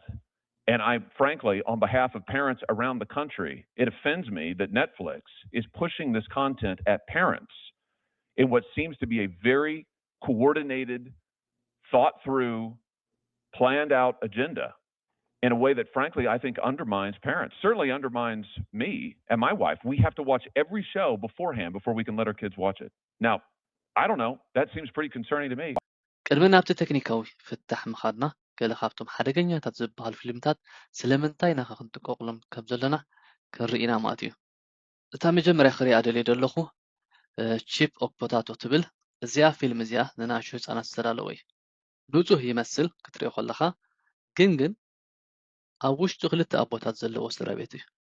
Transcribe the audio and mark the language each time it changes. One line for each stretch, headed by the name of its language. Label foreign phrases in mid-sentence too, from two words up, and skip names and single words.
English: And I, frankly, on behalf of parents around the country, it offends me that Netflix is pushing this content at parents in what seems to be a very coordinated, thought through, planned out agenda in a way that, frankly, I think undermines parents, certainly undermines me and my wife. We have to watch every show beforehand before we can let our kids watch it. Now, I don't know. That seems pretty concerning to me.
Tigrinya: ቅድሚ ናብቲ ቴክኒካዊ ፍታሕ ምኻድና ገለ ካብቶም ሓደገኛታት ዝበሃል ፊልምታት ስለምንታይ ናኸ ክንጥቀቕሎም ከም ዘለና ክንርኢና ማለት እዩ እታ መጀመርያ ክሪኣ ደልየ ዘለኹ ቺፕ ኦፍ ፖታቶ ትብል እዚኣ ፊልም እዚኣ ንናእሽቱ ህፃናት ዝተዳለወ እዩ ንጹህ ይመስል ክትሪኦ ከለኻ ግን ኣብ ውሽጡ ክልተ ኣቦታት ዘለዎ ስድራ ቤት እዩ